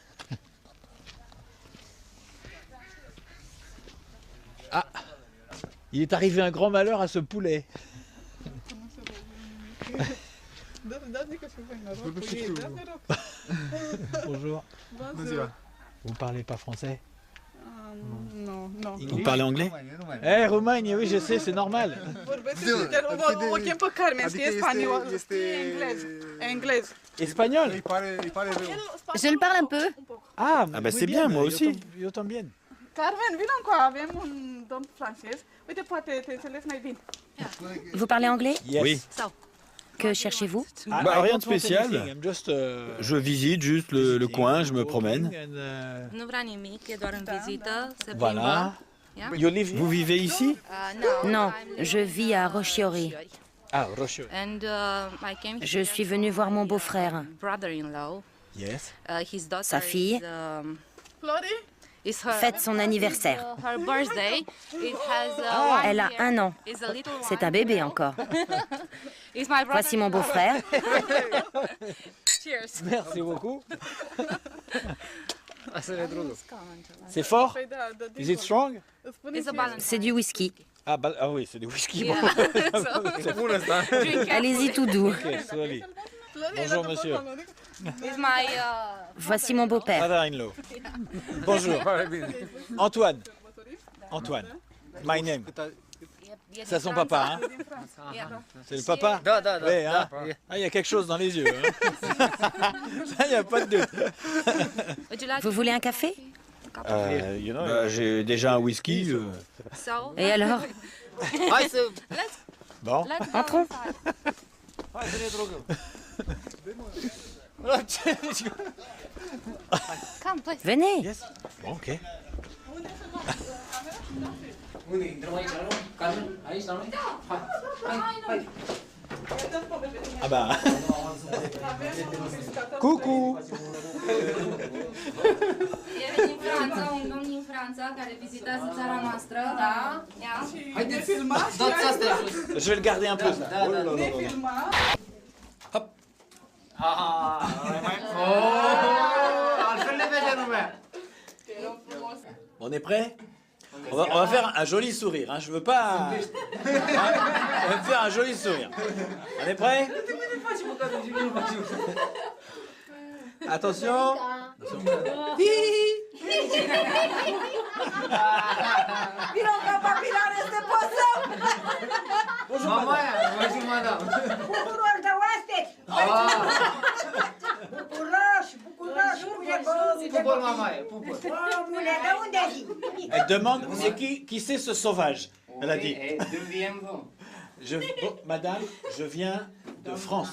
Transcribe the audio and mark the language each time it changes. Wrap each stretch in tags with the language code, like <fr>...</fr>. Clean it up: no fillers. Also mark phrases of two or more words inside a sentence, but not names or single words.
<fr>Ah, il est arrivé un grand malheur à ce poulet. Bonjour. Vous parlez pas français? Non, non. Vous parlez anglais? Eh, Roumanie, oui, je sais, c'est normal.</fr> <ro>O chem pe Carmen, știe spaniol, știe englez.</ro> <fr>Espagnol? Je le parle un peu. Ah, bah c'est bien, moi aussi.</fr> <pt>Eu também.</pt> <ro>Carmen, vino încoa, avem un domn francez. Uite, poate te înțeles mai bine.</ro> <fr>Vous parlez anglais? Oui. Que cherchez-vous? Bah, rien de spécial. Je visite juste le coin, je me promène.</fr> <ro>Nu vrea nimic, e doar în vizită, se</ro> <fr>Voilà.</fr> <ro>plimbă.</ro> <fr>Vous vivez ici? Non, je vis à Rochiori. Ah, Rochiori.</fr> <en>And I came</en> <fr>Je suis venue voir mon beau-frère.</fr> <en>brother-in-law. Yes.</en> <fr>Sa fille fête son anniversaire. Elle a 1 an. C'est un bébé encore. Voici mon beau-frère. Merci beaucoup. C'est fort?</fr> <en>Is it strong?</en> <fr>C'est du whisky. Ah, oui, c'est du whisky.</fr> <en>Yeah.</en> <fr>C'est pour l'instant. Allez-y tout doux.</fr> <en>Ok, slowly.</en> <fr>Bonjour, monsieur. Voici mon beau-père.</fr> <en>Father-in-law.</en> <fr>Bonjour. Antoine. Antoine.</fr> <en>My name.</en> <fr>C'est son papa, hein? C'est le papa? Oui, hein? Ah, il y a quelque chose dans les yeux. Hein? Ça, il n'y a pas de doute. Vous voulez un café? J'ai déjà un whisky. Et alors? Bon. Entrons. Venez. Bon, ok. Ah bah. Coucou.</fr> <ro>E din Franța, un domn din Franța care vizitează țara noastră, da? Ia. Haideți, filmați, dați astea</ro> <fr>Je vais le garder un peu. Ça.</fr> <ro>Da, da, ne filmați.</ro> <fr>Hop.</fr> <ro>Altfel ne vede lumea.</ro> <fr>On est prêt? On va faire un joli sourire. Hein. Je veux pas. On va faire un joli sourire. On est prêt? Attention. Bonjour madame. Bonjour madame.</fr> <ro>Bucuroși de oaspeți! Bucuroși, bucuroși, Pupăl mamaie, pupăl. Omule, de unde vii?</ro> <fr>Elle demande c'est qui c'est ce sauvage. Elle a dit. Madame, je viens de France.</fr>